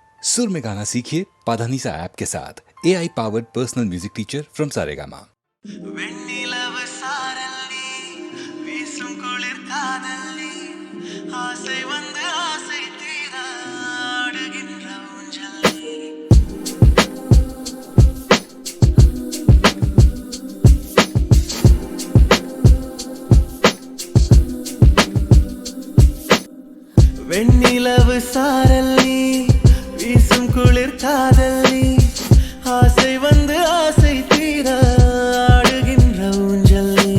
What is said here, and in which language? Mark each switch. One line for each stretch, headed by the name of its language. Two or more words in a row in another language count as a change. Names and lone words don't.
Hindi: सुर में गाना सीखिए पाधानीसा ऐप के साथ
English: AI powered personal music teacher from
Hindi: सारेगामा।
Tamil: வெண்ணிலவு சாரல்லி வீசும் குளிர் காதல்லி ஆசை வந்து ஆசை தீர ஆடுகின்ற ஊஞ்சல்லி வெண்ணிலவு சாரல்லி வீசும் குளிர் காதல்லி ஆசை வந்து ஆசை தீர ஆடுகின்ற ஊஞ்சல்லி